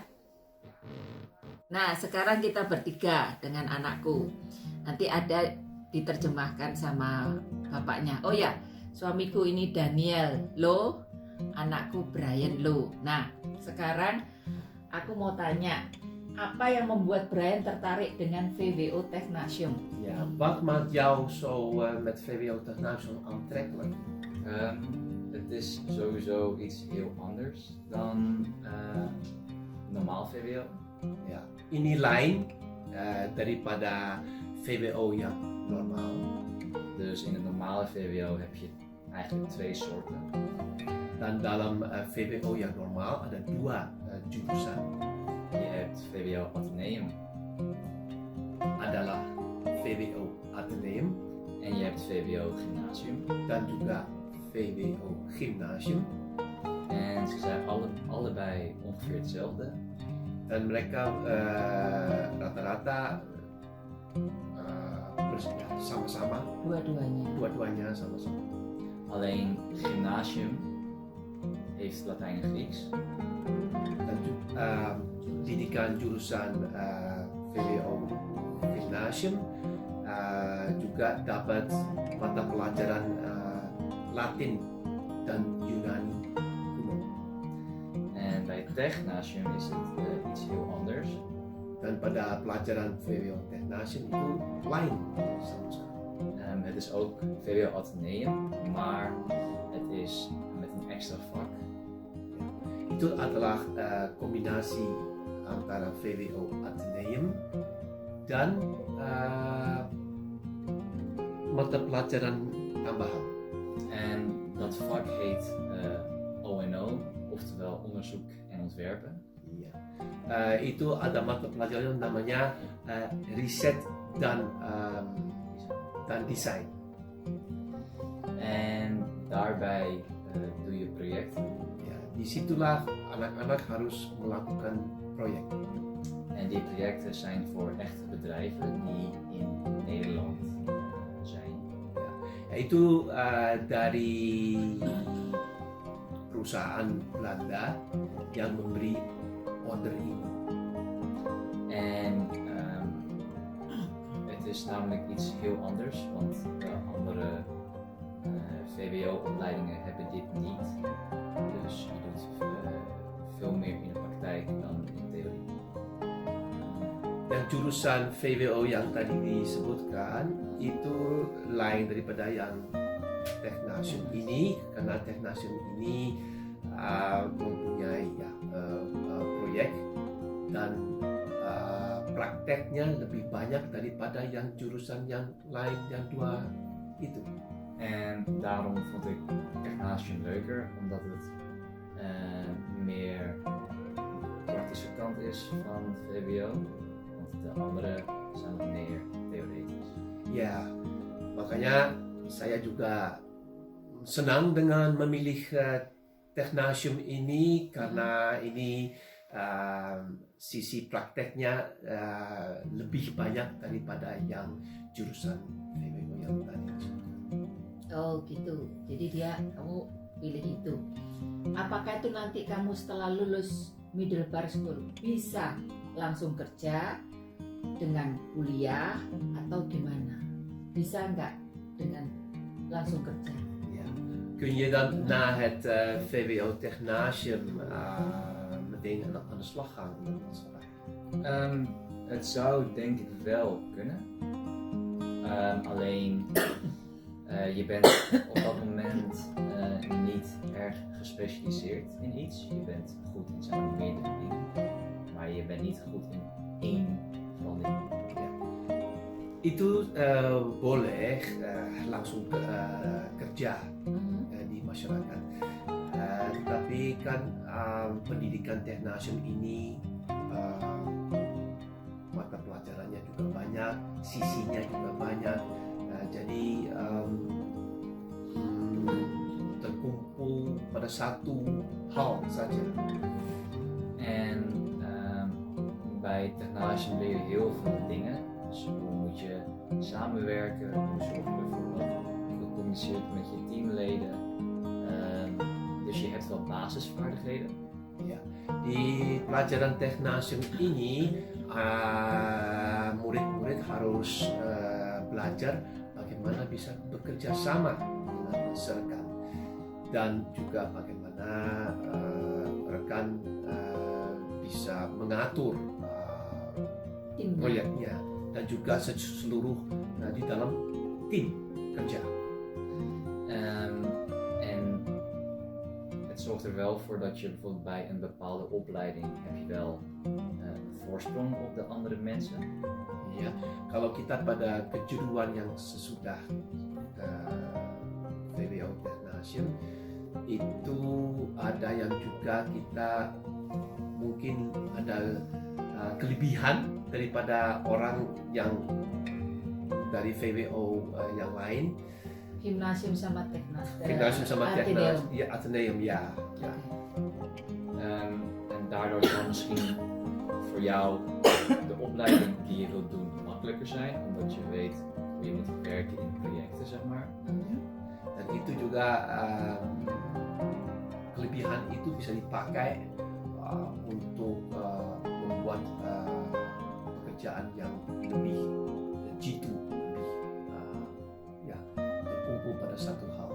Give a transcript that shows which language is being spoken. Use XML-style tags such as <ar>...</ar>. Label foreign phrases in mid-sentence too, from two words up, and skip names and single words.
<id>Nah, sekarang kita bertiga dengan anakku. Nanti ada diterjemahkan sama bapaknya. Oh ya, suamiku ini Daniel Lo, anakku Brian Lo. Nah, sekarang aku mau tanya, apa yang membuat Brian tertarik dengan VWO Technasium?</id> <nl>Ja, wat maakt jou zo met VWO Technasium aantrekkelijk? Het is sowieso iets heel anders dan normaal VWO. Ja,</nl> <id>ini lain daripada VWO yang normaal.</id> <nl>Dus in het normale VWO heb je eigenlijk twee soorten.</nl> <id>Dan dalam VWO yang normaal ada dua jurusan.</id> <nl>Je hebt VWO Atheneum</nl> <id>Adalah VWO Atheneum</id> <nl>en je hebt VWO Gymnasium.</nl> <id>dan juga VWO Gymnasium.</id> <nl>En ze zijn allebei ongeveer hetzelfde.</nl> <id>Dan mereka rata-rata sama-sama, Dua-duanya. dua-duanya sama-sama.</id> <nl>Alleen Gymnasium heeft Latijn en Grieks.</nl> <id>Dan pendidikan jurusan VWO Gymnasium juga dapat mata pelajaran Latin dan Yunani kuno.</id> <nl>En bij Technasium is het iets heel anders.</nl> <id>Dan pada pelajaran VWO Technasium itu lain sama sekali.</id> <nl>Het is ook VWO Atheneum, maar het is met een extra vak.</nl> <id>Itu adalah kombinasi antara VWO Atheneum dan mata pelajaran tambahan.</id> <nl>En dat vak heet O&O, oftewel onderzoek en ontwerpen.</nl> <id>Iya. Itu ada mata pelajaran namanya riset dan desain.</id> <nl>En daarbij doe je projecten.</nl> <id>Ya, disitulah anak-anak harus melakukan proyek.</id> <nl>En die projecten zijn voor echte bedrijven die in Nederland zijn.</nl> <id>Itu dari perusahaan Belanda yang memberi order ini.</id> <nl>En het is namelijk iets heel anders, want andere VWO-opleidingen hebben dit niet. Dus je doet veel meer in de praktijk dan in de theorie.</nl> <id>Dan jurusan VWO yang tadi disebutkan itu lain daripada yang Technasium ini, karena Technasium ini mempunyai proyek dan prakteknya lebih banyak daripada yang jurusan yang lain yang dua itu.</id> <nl>En daarom vond ik Technasium leuker, omdat het meer de praktische kant is van VWO. Want de andere zijn wat meer theoretisch.</nl> <id>Ya, makanya saya juga senang dengan memilih Technasium ini karena ini sisi prakteknya lebih banyak daripada yang jurusan VWO yang tadi. Oh gitu. Jadi kamu pilih itu. Apakah itu nanti kamu setelah lulus</id> <en>middle bar school</en> <id>bisa langsung kerja dengan kuliah atau gimana? Bisa nggak dengan langsung kerja?</id> <nl>Ja. Kun je dan na het VWO Technasium meteen aan de slag gaan in de maatschappij? Het zou denk ik wel kunnen. Alleen je bent op dat moment niet erg gespecialiseerd in iets. Je bent goed in zeg maar, meerdere dingen, maar je bent niet goed in één van die dingen.</nl> <id>Itu boleh langsung kerja di masyarakat. Tapi kan pendidikan Technasium ini mata pelajarannya juga banyak, sisinya juga banyak. Jadi terkumpul pada satu hal saja.</id> <nl>En bij Technasium leer je heel veel dingen. Dus hoe moet je samenwerken, hoe zorg je ervoor dat je goed communiceert met je teamleden. Dus je hebt wel basisvaardigheden.</nl> <id>Ya, di pelajaran Technasium ini murid-murid harus belajar bagaimana bisa bekerja sama dengan rekan dan juga bagaimana rekan bisa mengatur proyeknya dan juga seluruh di dalam tim kerja.</id> <nl>En het zorgt er wel voor dat je bijvoorbeeld bij een bepaalde opleiding heb je wel voorsprong op de andere mensen.</nl> <id>Ya, kalau kita pada kejuruan yang sesudah VWO Technasium itu ada yang juga kita mungkin ada kelebihan daripada orang yang dari VWO yang lain. Gymnasium sama Gymnasium sama Atheneum. Technasium, ya Atheneum ya. Ya.</id> <nl>En daardoor zal misschien voor jou de opleiding die je wilt doen makkelijker zijn, omdat je weet hoe je moet werken in projecten, zeg maar.</nl> <id>Dan itu juga kelebihan itu bisa dipakai untuk membuat pekerjaan yang lebih jitu, lebih terkumpul pada satu hal.</id>